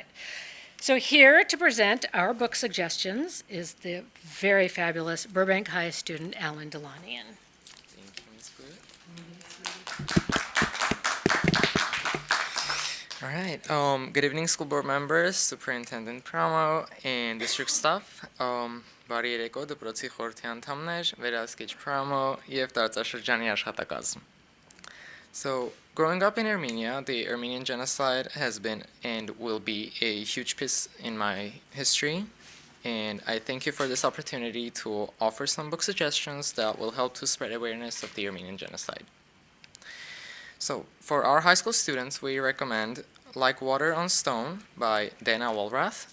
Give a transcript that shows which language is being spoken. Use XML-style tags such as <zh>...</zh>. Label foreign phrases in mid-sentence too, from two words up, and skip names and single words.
<en>So here to present our book suggestions is the very fabulous Burbank High student, Alan Delanian. All right. Good evening, school board members, superintendent Pramo, and district staff.</en> <hy>Բարի երեկո դպրոցի խորհրդի անդամներ, վերահսկիչ Pramo եւ տարածաշրջանի աշխատակազմ.</hy> <en>So, growing up in Armenia, the Armenian Genocide has been and will be a huge piece in my history, and I thank you for this opportunity to offer some book suggestions that will help to spread awareness of the Armenian Genocide. So, for our high school students, we recommend Like Water on Stone by Dana Walrath.</en>